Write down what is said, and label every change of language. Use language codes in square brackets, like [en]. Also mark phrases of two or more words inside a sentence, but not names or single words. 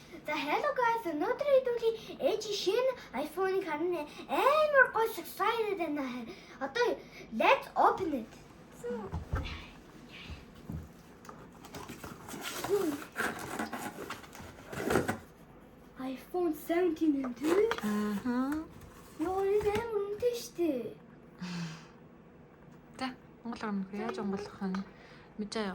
[mn] За [en] hello guys, [mn] өнөөдөр хэдүүлээ ээж шинэ iPhone-ыг харна. Амар гоё excited байна. Одоо [en] let's open it. [mn] iPhone 17 энэ тий? Йоо, энэ амар үнэтэй штэ. За, монголоор өмнөх яаж монголох нь мэдээ юу?